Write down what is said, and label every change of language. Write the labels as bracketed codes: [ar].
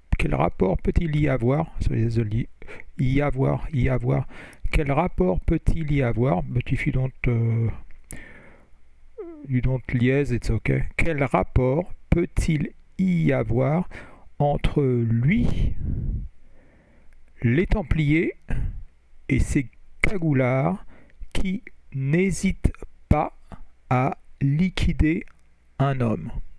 [fr] Quel rapport peut-il y avoir? Y avoir. Quel rapport peut-il y avoir? [en] But if you don't liaise, it's okay. [fr] Quel rapport peut-il y avoir entre lui, les Templiers et ces cagoulards qui n'hésitent pas à liquider un homme?